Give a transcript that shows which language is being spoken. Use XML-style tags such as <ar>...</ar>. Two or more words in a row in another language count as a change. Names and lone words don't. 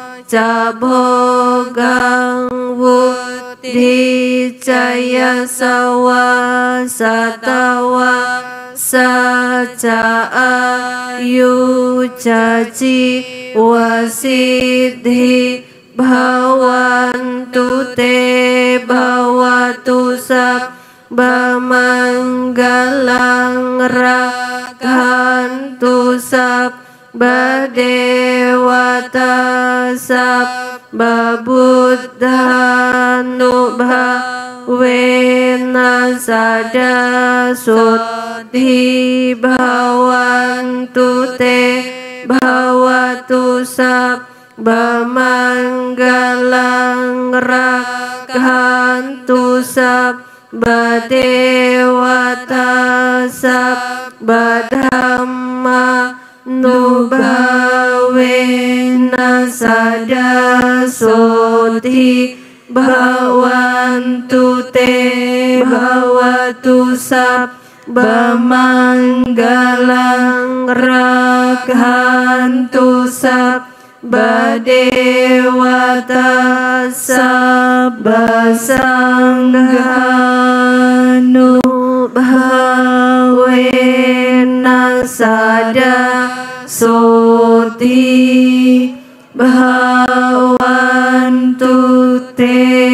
<pi>cabhogang wuddhi jaya sawa satawa saca ayu caci wasidhi bhawantu te bhawatu sab bamanggalang rakhantu sab badewata sab babuddhanu bhavena sada sodhi bhawantu te bhawatu sab bamanggalang rakhantu sab badewata sab badhamma nubhavena sada sodhi bhawantu te bhawatu sab bamanggalang rakhantu sab badewata sab Basanganu bhawena sada soti bhawantu te.</pi>